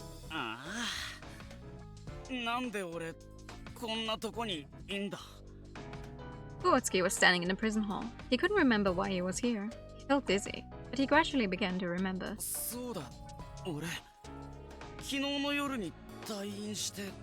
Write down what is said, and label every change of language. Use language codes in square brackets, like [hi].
[ja] ああ、なんで俺こんなとこにいんだ。 [en] Kuotsuki was standing in the prison hall. He couldn't remember why he was here. He felt dizzy, but he gradually began to remember. [ja] そうだ、俺昨日の夜に退院して。